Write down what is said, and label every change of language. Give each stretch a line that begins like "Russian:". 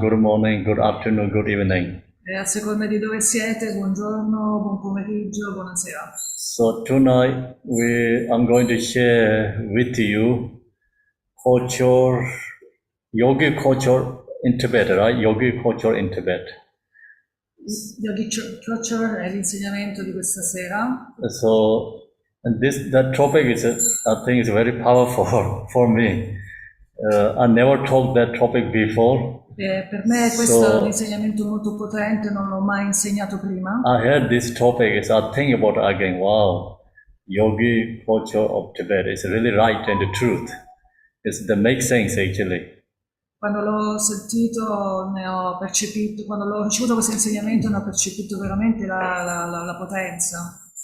English: Good morning, good afternoon, good evening.
Italian: E a seconda di dove siete, buongiorno, buon pomeriggio, buonasera.
English: So tonight I'm going to share with you culture, yogi culture in Tibet, right? Yogi culture in Tibet. Yogic culture
Italian: è l'insegnamento di questa sera.
English: So that topic is, I think, is very powerful for me. I never talked that topic before.
Italian: Per me questo è un insegnamento molto potente, non l'ho mai insegnato prima.
English: I heard this topic, is I think about it again, wow, yogi culture of Tibet is really right and the truth. That makes sense actually.
Italian: Quando l'ho sentito, ne ho percepito, quando l'ho ricevuto questo insegnamento ne ho percepito veramente la potenza.